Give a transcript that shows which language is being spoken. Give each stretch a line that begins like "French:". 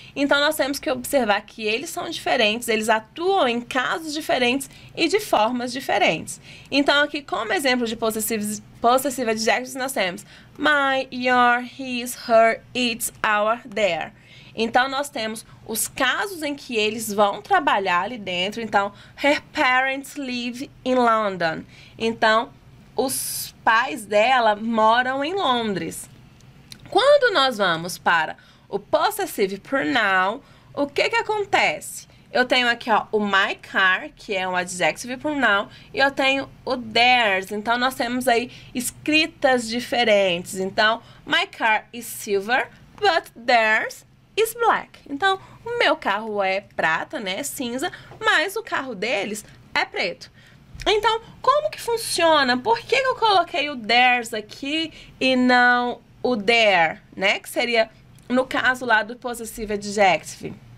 Portuguese: Então, nós temos que observar que eles são diferentes, eles atuam em casos diferentes e de formas diferentes. Então, aqui, como exemplo de possessive adjectives, nós temos my, your, his, her, its, our, their. Então, nós temos os casos em que eles vão trabalhar ali dentro. Então,
English: her parents live in London.
Portuguese: Então, os pais dela moram em Londres. Quando nós vamos para o possessive pronoun, o que acontece? Eu tenho aqui, ó, o my car, que é um adjective pronoun, e eu tenho o theirs. Então, nós temos aí escritas diferentes. Então,
English: my car is silver, but theirs is black.
Portuguese: Então, o meu carro é prata, né, cinza, mas o carro deles é preto. Então, como que funciona? Por que eu coloquei o theirs aqui e não o their, né? Que seria, no caso lá do possessive adjective.